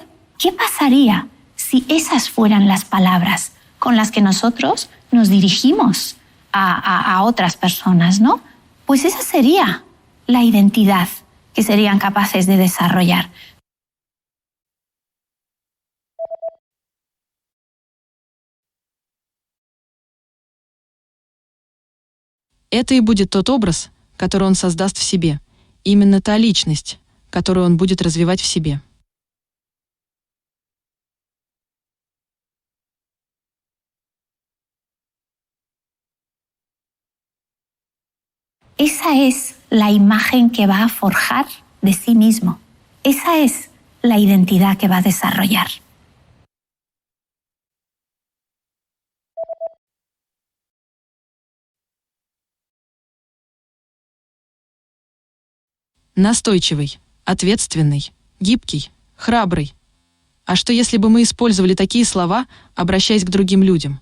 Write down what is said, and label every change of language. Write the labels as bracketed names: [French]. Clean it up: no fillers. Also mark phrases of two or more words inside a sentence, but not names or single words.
[Spanish] ¿Qué pasaría si esas fueran las palabras con las que nosotros nos dirigimos a otras personas, ¿no? Pues esa sería la identidad que serían capaces de desarrollar. [Russian] Это и будет тот образ, который он создаст в себе. Именно та личность, которую он будет развивать в себе. [Spanish] Esa es la imagen que va a forjar de sí mismo. Esa es la identidad que va a desarrollar. [Russian] Настойчивый, ответственный, гибкий, храбрый. А что если бы мы использовали такие слова, обращаясь к другим людям?